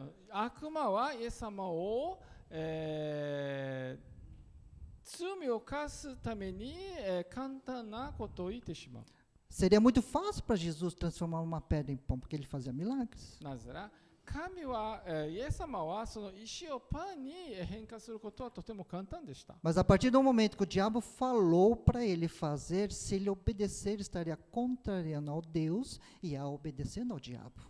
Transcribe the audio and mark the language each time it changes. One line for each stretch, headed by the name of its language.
Japanese: 悪魔はイエス様を、罪を犯すために、簡単なことを言ってしまう。
Portuguese: Seria muito fácil para Jesus transformar uma pedra em pão, porque ele fazia milagres.
Japanese: なぜなら神は、イエス様はその石をパンに変化することはとても簡単でした。
Portuguese: Mas a partir do momento que o diabo falou para ele fazer, se ele obedecer, estaria contrariando ao Deus e a obedecendo ao diabo.